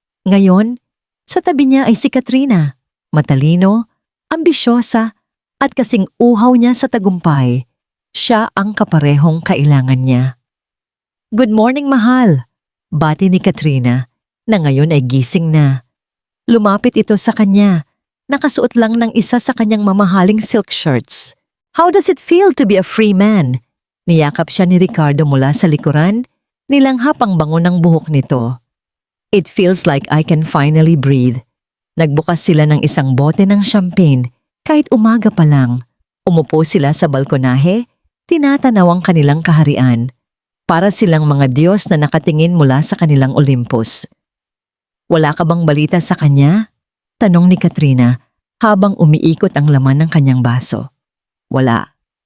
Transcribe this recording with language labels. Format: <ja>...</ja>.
<tl>Ngayon, sa tabi niya ay si Katrina, matalino, ambisyosa, at kasing uhaw niya sa tagumpay. Siya ang kaparehong kailangan niya.</tl> <en>"Good morning,</en> <tl>mahal," bati ni Katrina, na ngayon ay gising na. Lumapit ito sa kanya, nakasuot lang ng isa sa kanyang mamahaling silk shirts.</tl> <en>"How does it feel to be a free man?"</en> <tl>Niyakap siya ni Ricardo mula sa likuran, nilanghap ang bango ng buhok nito.</tl> <en>"It feels like I can finally breathe."</en> <tl>Nagbukas sila ng isang bote ng champagne kahit umaga pa lang. Umupo sila sa balkonahe, tinatanaw ang kanilang kaharian. Para silang mga Diyos na nakatingin mula sa kanilang Olympus. "Wala ka bang balita sa kanya?" tanong ni Katrina habang umiikot ang laman ng kanyang baso. "Wala.</tl>